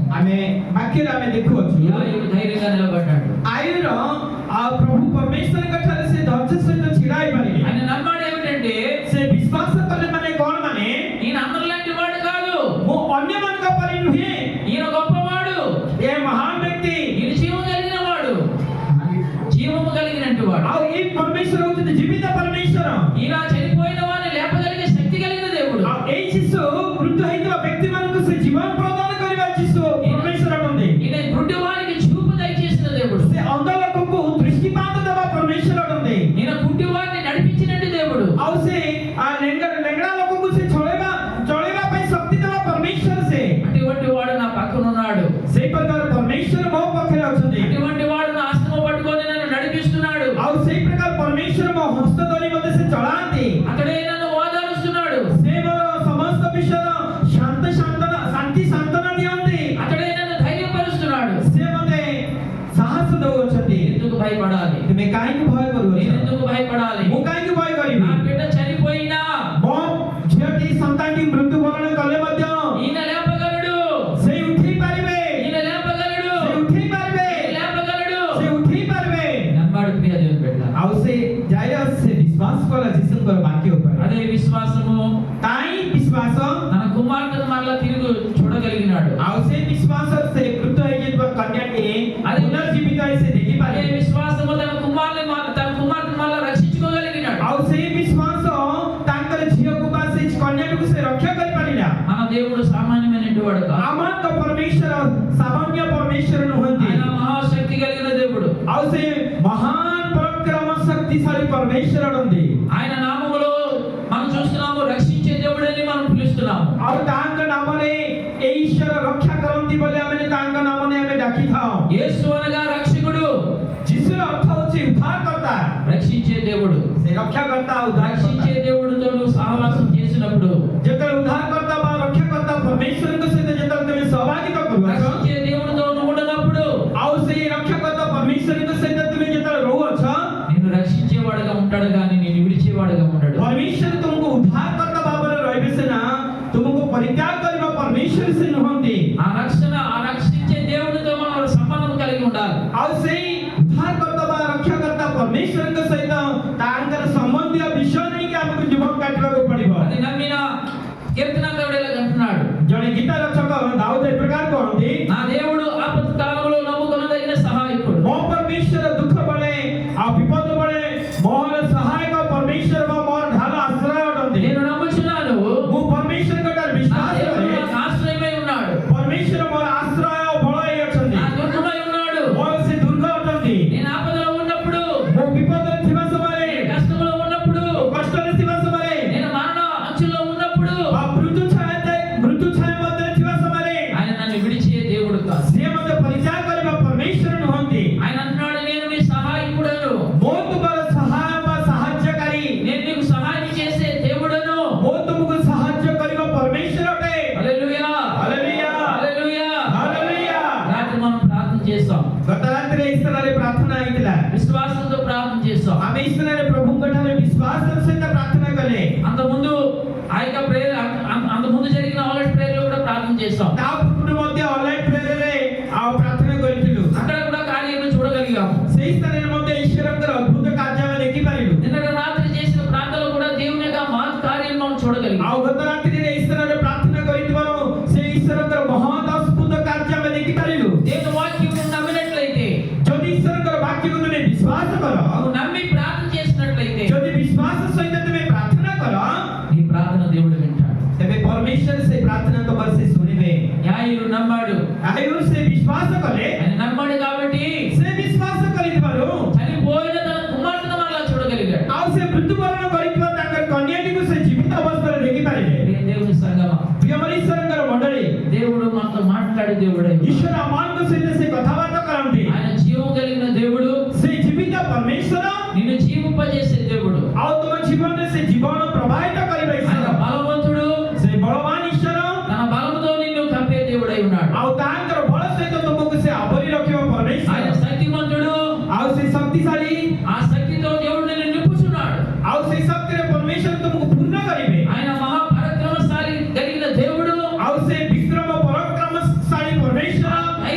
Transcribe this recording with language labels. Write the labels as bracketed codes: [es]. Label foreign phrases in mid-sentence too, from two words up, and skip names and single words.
[or] ଆମେ ବାକ୍ୟରେ ଆମେ ଦେଖୁଅଛୁ [te] యాయిరు ధైర్యంగా నిలబడ్డాడు. [or] ଆୟୁର ପ୍ରଭୁ ପରମେଶ୍ୱରଙ୍କ ଠାରେ ସେ ଧୈର୍ଯ୍ୟ ସହିତ ଛିଡ଼ା ହେଇପାରିଲେ [te] ఆయన నమ్మాడు ఏమిటంటే [or] ସେ ବିଶ୍ୱାସ କଲେ ମାନେ କଣ ମାନେ [te] ఈయన అందరిలాంటి వాడు కాదు, [or] ମୁଁ ଅନ୍ୟମାନଙ୍କ ପରି ନୁହେଁ [te] ఈయన గొప్పవాడు, [or] ଏ ମହାନ ବ୍ୟକ୍ତି [te] ఈయన జీవం కలిగిన వాడు, జీవము కలిగినట్టు వాడు. [or] ଆଉ ଏଇ ପରମେଶ୍ୱର ହଉଛନ୍ତି ଜୀବିତ ପରମେଶ୍ୱର [te] ఈయన చనిపోయిన వాడిని లేపగలిగే శక్తి కలిగిన దేవుడు. [or] ଆଉ ଏଇ ଯୀଶୁ ମୃତ୍ୟୁ ହେଇଥିବା ବ୍ୟକ୍ତିମାନଙ୍କୁ ସେ ଜୀବନ ପ୍ରଦାନ କରିବା ଯୀଶୁ ପରମେଶ୍ୱର ଅଟନ୍ତି [te] ఈయన గుడ్డి వారికి చూపు దయచేసిన దేవుడు. [or] ସେ ଅନ୍ଧ ଲୋକଙ୍କୁ ଦୃଷ୍ଟିପାତ ଦେବା ପରମେଶ୍ୱର ଅଟନ୍ତି [te] ఈయన గుడ్డి వారిని నడిపించినట్టు దేవుడు. [or] ଆଉ ସେ ଲେଙ୍ଗଡ଼ା ଲୋକଙ୍କୁ ସେ ଚଳେଇବା ପାଇଁ ଶକ୍ତି ଦେବା ପରମେଶ୍ୱର ସେ [te] అటువంటి వాడు నా పక్కన ఉన్నాడు, [or] ସେଇ ପ୍ରକାର ପରମେଶ୍ୱର ମୋ ପାଖରେ ଅଛନ୍ତି [te] అటువంటి వాడు నా హస్తము పట్టుకొని నన్ను నడిపిస్తున్నాడు, [or] ଆଉ ସେଇ ପ୍ରକାର ପରମେଶ୍ୱର ମୋ ହସ୍ତ ଧରି ମୋତେ ସେ ଚଳାନ୍ତି [te] అతడే నన్ను ఓదారుస్తున్నాడు, [or] ସେ ମୋର ସମସ୍ତ ବିଷୟର ଶାନ୍ତି ସାନ୍ତ୍ୱନା ଦିଅନ୍ତି [te] అతడే నన్ను ధైర్యపరుస్తున్నాడు. [or] ସେ ମୋତେ ସାହସ ଦେଉଅଛନ୍ତି [te] ఎందుకు భయపడాలి? [or] ତୁମେ କାହିଁକି ଭୟ [te] నేను [or] କରୁଅଛ [te] ఎందుకు భయపడాలి? [or] ମୁଁ କାହିଁକି ଭୟ [te] నా [or] କରିବି [te] బిడ్డ చనిపోయినా [or] ମୋ ଝିଅଟି ସନ୍ତାନଟି ମୃତ୍ୟୁବରଣ କଲେ ମଧ୍ୟ [te] ఈయన లేపగలడు, [or] ସେ ଉଠେଇ ପାରିବେ [te] ఈయన లేపగలడు, [or] ସେ ଉଠେଇ ପାରିବେ [te] ఈయన లేపగలడు. [or] ସେ ଉଠେଇ ପାରିବେ [te] నమ్మాడు ప్రియ దేవుని బిడ్డ. [or] ଆଉ ସେ ଜାଇରସ୍ ସେ ବିଶ୍ୱାସ କଲା ଯୀଶୁଙ୍କର ବାକ୍ୟ ଉପରେ [te] అదే విశ్వాసము [or] ତାଇ ବିଶ୍ୱାସ [te] తన కుమార్తెను మరలా తిరిగి చూడగలిగినాడు. [or] ଆଉ ସେ ବିଶ୍ୱାସ ସେ ମୃତ୍ୟୁ ହେଇଯାଇଥିବା କନ୍ୟାଟି ପୁନର୍ଜୀବିତ ହେଇ ସେ [te] అదే [or] ଦେଖିପାରିଲେ [te] విశ్వాసము తన కుమార్తెను మరలా రక్షించుకోగలిగినాడు. [or] ଆଉ ସେଇ ବିଶ୍ୱାସ ତାଙ୍କର ଝିଅକୁ ବା ସେ କନ୍ୟାଟିକୁ ସେ ରକ୍ଷା କରିପାରିଲା [te] మన దేవుడు సామాన్యమైనటువంటి వాడు కాదు. [or] ଆମର ତ ପରମେଶ୍ୱର ସାମାନ୍ୟ ପରମେଶ୍ୱର ନୁହନ୍ତି [te] ఆయన మహాశక్తి కలిగిన దేవుడు. [or] ଆଉ ସେ ମହାନ ପରାକ୍ରମ ଶକ୍ତିଶାଳୀ ପରମେଶ୍ୱର ଅଟନ୍ତି [te] ఆయన నామములో మనం చూస్తున్నాము రక్షించే దేవుడని మనం పిలుస్తున్నాము. [or] ଆଉ ତାଙ୍କ ନାମରେ ଏ ଈଶ୍ୱର ରକ୍ଷା କରନ୍ତି ବୋଲି ଆମେ ତାଙ୍କ ନାମରେ ଆମେ ଡାକିଥାଉ [te] యేసు అనగా రక్షకుడు, [or] ଯୀଶୁର ଅର୍ଥ ହେଉଛି ଉଦ୍ଧାରକର୍ତ୍ତା [te] రక్షించే దేవుడు. [or] ସେ ରକ୍ଷାକର୍ତ୍ତା ଉଦ୍ଧାରକର୍ତ୍ତା [te] రక్షించే దేవుడితో నువ్వు సహవాసం చేసినప్పుడు, [or] ଯେତେବେଳେ ଉଦ୍ଧାରକର୍ତ୍ତା ବା ରକ୍ଷାକର୍ତ୍ତା ପରମେଶ୍ୱରଙ୍କ ସହିତ ଯେତେବେଳେ ତୁମେ ସହଭାଗିତା କରୁଅଛ [te] రక్షించే దేవుడితో నువ్వు ఉండనప్పుడు [or] ଆଉ ସେଇ ରକ୍ଷାକର୍ତ୍ତା ପରମେଶ୍ୱରଙ୍କ ସହିତ ତୁମେ ଯେତେବେଳେ ରହୁଅଛ [te] నిన్ను రక్షించేవాడుగా ఉంటాడు కానీ నేను విడిచేవాడుగా ఉంటాడు. [or] ପରମେଶ୍ୱର ତୁମକୁ ଉଦ୍ଧାରକର୍ତ୍ତା ଭାବରେ ରହିବେ ସିନା ତୁମକୁ ପରିତ୍ୟାଗ କରିବା ପରମେଶ୍ୱର ସେ ନୁହନ୍ତି [te] ఆ రక్షించే దేవుడితో మనం సంబంధం కలిగి ఉండాలి. [or] ଆଉ ସେଇ ଉଦ୍ଧାରକର୍ତ୍ତା ବା ରକ୍ଷାକର୍ତ୍ତା ପରମେଶ୍ୱରଙ୍କ ସହିତ ତାଙ୍କର ସମ୍ବନ୍ଧୀୟ ବିଷୟ ନେଇକି ଆମକୁ ଜୀବନ କାଟିବାକୁ ପଡିବ [te] అది నమ్మిన కీర్తనకారుడు ఇలా అంటున్నాడు, [or] ଜଣେ ଗୀତ ରଚକ ଦାଉଦ ଏ ପ୍ରକାର କହନ୍ତି [te] నా దేవుడు ఆపద కాలంలో నమ్ముకొనదగిన సహాయకుడు. [or] ମୋ ପରମେଶ୍ୱର ଦୁଃଖ ବେଳେ ଆଉ ବିପଦ ବେଳେ ମୋର ସହାୟକ ପରମେଶ୍ୱର ବା ମୋର ଢାଲ ଆଶ୍ରୟ ଅଟନ୍ତି [te] నేను నమ్ముచున్నాను, [or] ମୁଁ ପରମେଶ୍ୱରଙ୍କ ଠାରେ [te] నా [or] ବିଶ୍ୱାସ [te] దేవుడు [or] କରେ [te] నాకు ఆశ్రయమై ఉన్నాడు, [or] ପରମେଶ୍ୱର ମୋର ଆଶ୍ରୟ ଓ ବଳ ହେଇ ଅଛନ୍ତି [te] నా దుర్గమై ఉన్నాడు. [or] ମୋର ସେ ଦୁର୍ଗ ଅଟନ୍ତି [te] నేను ఆపదలో ఉన్నప్పుడు, [or] ମୁଁ ବିପଦରେ ଥିବା ସମୟରେ [te] కష్టంలో ఉన్నప్పుడు, [or] କଷ୍ଟରେ ଥିବା ସମୟରେ [te] నేను మరణ అంచులో ఉన్నప్పుడు [or] ବା ମୃତ୍ୟୁ ଛାୟା ମଧ୍ୟରେ ଥିବା ସମୟରେ [te] ఆయన నన్ను విడిచే దేవుడు కాదు. [or] ସିଏ ମୋତେ ପରିତ୍ୟାଗ କରିବା ପରମେଶ୍ୱର ନୁହନ୍ତି [te] ఆయన అంటున్నాడు, నేను నీ సహాయకుడను, [or] ମୁଁ ତୁମର ସହାୟ ବା ସାହାଯ୍ୟକାରୀ [te] నేను నీకు సహాయం చేసే దేవుడను. [or] ମୁଁ ତୁମକୁ ସାହାଯ୍ୟ କରିବା ପରମେଶ୍ୱର ଅଟେ [te] హల్లెలూయా, [or] ହାଲେଲୁୟା [te] హల్లెలూయా. [or] ହାଲେଲୁୟା [te] రాత్రి మనం ప్రార్థన చేస్తాం, [or] ଗତ ରାତିରେ ఈ ସ୍ଥାନରେ ପ୍ରାର୍ଥନା ହେଇଥିଲା [te] విశ్వాసంతో ప్రార్థన చేస్తాం. [or] ଆମେ ఈ ସ୍ଥାନରେ ପ୍ରଭୁଙ୍କ ଠାରେ ବିଶ୍ୱାସର ସହିତ ପ୍ରାର୍ଥନା କଲେ [te] అంతకుముందు ఆ యొక్క ప్రేయర్ అంతకుముందు జరిగిన [en] already prayer-lo [te] కూడా ప్రార్థన చేస్తాం. [or] ତା ପୂର୍ବରୁ ମଧ୍ୟ [en] online prayer-re [or] ଆଉ ପ୍ରାର୍ଥନା କରିଥିଲୁ [te] అక్కడ కూడా కార్యాలను చూడగలిగాము. [or] ସେଇ ସ୍ଥାନରେ ମଧ୍ୟ ଈଶ୍ୱରଙ୍କର ଅଦ୍ଭୁତ କାର୍ଯ୍ୟ ଆମେ ଦେଖିପାରିଲୁ [te] నిన్న రాత్రి చేసిన ప్రార్థనలో కూడా దేవుని యొక్క మహత్ కార్యం మనం చూడగలిగాం. [or] ଆଉ ଗତ ରାତିରେ ఈ ସ୍ଥାନରେ ପ୍ରାର୍ଥନା କରିଥିବାରୁ ସେ ଈଶ୍ୱରଙ୍କର ମହତ ଅଦ୍ଭୁତ କାର୍ଯ୍ୟ ଆମେ ଦେଖିପାରିଲୁ [te] దేవుని వాక్యం నమ్మినట్లయితే, [or] ଯଦି ଈଶ୍ୱରଙ୍କର ବାକ୍ୟକୁ ତୁମେ ବିଶ୍ୱାସ କର [te] నువ్వు నమ్మి ప్రార్థన చేసినట్లయితే [or] ଯଦି ବିଶ୍ୱାସ ସହିତ ତୁମେ ପ୍ରାର୍ଥନା କର [te] నీ ప్రార్థన దేవుడు వింటాడు. [or] ତେବେ ପରମେଶ୍ୱର ସେ ପ୍ରାର୍ଥନା ତମର ସେ ଶୁଣିବେ [te] యాయిరు నమ్మాడు, [or] ଆୟୁ ସେ ବିଶ୍ୱାସ କଲେ [te] ఆయన నమ్మాడు కాబట్టి [or] ସେ ବିଶ୍ୱାସ କରିଥିବାରୁ [te] చనిపోయిన తన కుమార్తెను మరలా చూడగలిగాడు. [or] ଆଉ ସେ ମୃତ୍ୟୁବରଣ କରିଥିବା ତାଙ୍କର କନ୍ୟାଟିକୁ ସେ ଜୀବିତ ଅବସ୍ଥାରେ ଦେଖିପାରିଲେ [te] ప్రియ దేవుని సంగమ, [or] ପ୍ରିୟମର ଈଶ୍ୱରଙ୍କର ମଣ୍ଡଳୀ [te] దేవుడు మనతో మాట్లాడే దేవుడే. [or] ଈଶ୍ୱର ଆମମାନଙ୍କ ସହିତ ସେ କଥାବାର୍ତ୍ତା କରନ୍ତି [te] ఆయన జీవం కలిగిన దేవుడు, [or] ସେ ଜୀବିତ ପରମେଶ୍ୱର [te] నిన్ను జీవింపజేసే దేవుడు. [or] ଆଉ ତୁମ ଜୀବନରେ ସେ ଜୀବନ ପ୍ରବାହିତ କରିବା [te] ఆయన [or] ଈଶ୍ୱର [te] బలవంతుడు, [or] ସେ ବଳବାନ ଈଶ୍ୱର [te] తన బలముతో నిన్ను కప్పే దేవుడై ఉన్నాడు. [or] ଆଉ ତାଙ୍କର ବଳ ସହିତ ତୁମକୁ ସେ ଆବରି ରଖିବ [te] ఆయన [or] ପରମେଶ୍ୱର [te] శక్తిమంతుడు, [or] ଆଉ ସେ ଶକ୍ତିଶାଳୀ [te] ఆ శక్తితో దేవుడు నిన్ను నింపుచున్నాడు. [or] ଆଉ ସେ ଶକ୍ତିରେ ପରମେଶ୍ୱର ତୁମକୁ ପୂର୍ଣ୍ଣ କରିବେ [te] ఆయన మహాపరాక్రమశాలి కలిగిన దేవుడు, [or] ଆଉ ସେ ବିକ୍ରମ ପରାକ୍ରମଶାଳୀ ପରମେଶ୍ୱର